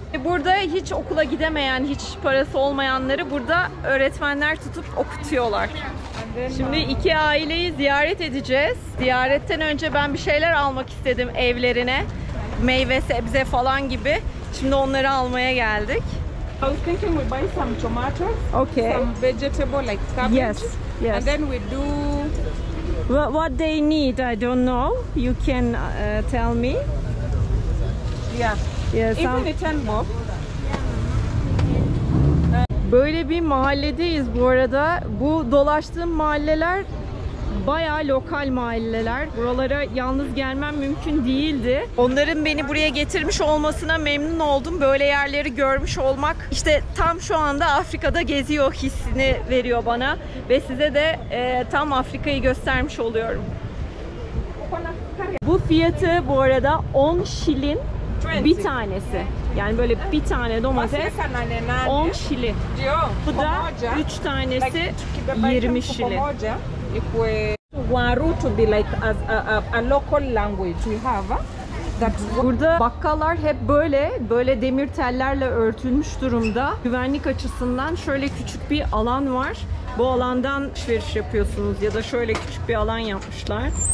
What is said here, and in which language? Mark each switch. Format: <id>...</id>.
<tr>Burada hiç okula gidemeyen, hiç parası olmayanları burada öğretmenler tutup okutuyorlar. Şimdi iki aileyi ziyaret edeceğiz. Ziyaretten önce ben bir şeyler almak istedim evlerine. Meyve, sebze falan gibi. Şimdi onları almaya geldik.</tr> <en>I was thinking we buy some tomatoes, Okay. some vegetable like cabbage, Yes, yes. and then we do. What they need, I don't know. You can tell me. Yeah, Yes. even a 10 bob.</en> <tr>Böyle bir mahalledeyiz bu arada. Bu dolaştığım mahalleler bayağı lokal mahalleler. Buralara yalnız gelmem mümkün değildi. Onların beni buraya getirmiş olmasına memnun oldum. Böyle yerleri görmüş olmak işte tam şu anda Afrika'da geziyor hissini veriyor bana. Ve size de tam Afrika'yı göstermiş oluyorum. Bu fiyatı bu arada 10 şilin bir tanesi. Yani böyle bir tane domates 10 şili. Bu da 3 tanesi 20 şili.</tr> <en>Waru to be like as a local language we have.</en> <tr>Burada bakkallar hep böyle demir tellerle örtülmüş durumda. Güvenlik açısından şöyle küçük bir alan var. Bu alandan alışveriş yapıyorsunuz ya da şöyle küçük bir alan yapmışlar.</tr>